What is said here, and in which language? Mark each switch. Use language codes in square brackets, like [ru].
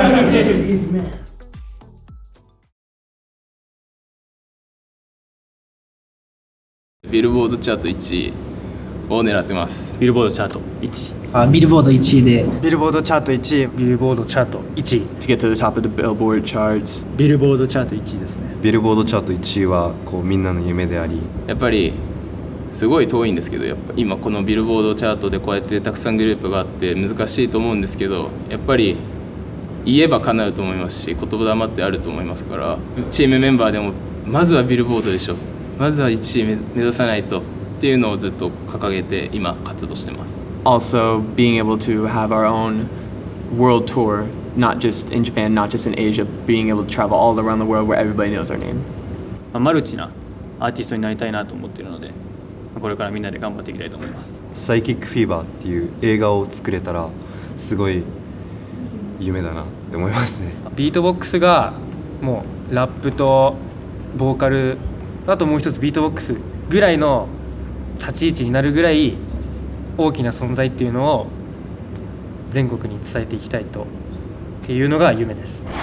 [en] This is man. [ja] ビルボードチャート1位を狙ってます。ビルボードチャート1位。ビルボード1位で、ビルボードチャート1位、ビルボードチャート1位。 [en] To get to the top of the Billboard charts. [ja] ビルボードチャート1位ですね。ビルボードチャート1位はこうみんなの夢であり、やっぱりすごい遠いんですけど、やっぱ今このビルボードチャートでこうやってたくさんグループがあって難しいと思うんですけど、やっぱり言えば叶うと思いますし、言霊ってあると思いますから、チームメンバーでもまずはビルボードでしょ、まずは1位目指さないとっていうのをずっと掲げて今活動してます。 [en] Also being able to have our own world tour, not just in Japan, not just in Asia, being able to travel all around the world where everybody knows our name. [ja] マルチなアーティストになりたいなと思っているので、これからみんなで頑張っていきたいと思います。サイキックフィーバーっていう映画を作れたらすごい夢だなって思いますね。ビートボックスがもうラップとボーカル、あともう一つビートボックスぐらいの立ち位置になるぐらい大きな存在っていうのを全国に伝えていきたいっていうのが夢です。